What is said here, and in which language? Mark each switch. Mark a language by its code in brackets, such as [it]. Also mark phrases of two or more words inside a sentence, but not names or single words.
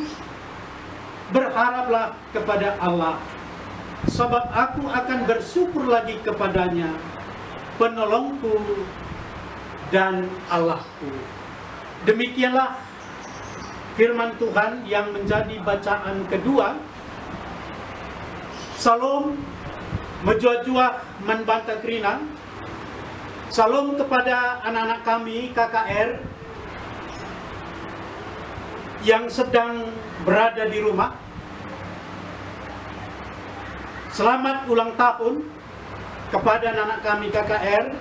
[id] Berharaplah kepada Allah, sebab aku akan bersyukur lagi kepadanya, penolongku dan Allahku. Demikianlah firman Tuhan yang menjadi bacaan kedua. [btx] Salam menjuah-juah manbanta kerina. [id] Salam kepada anak-anak kami KKR yang sedang berada di rumah. Selamat ulang tahun kepada anak-anak kami KKR.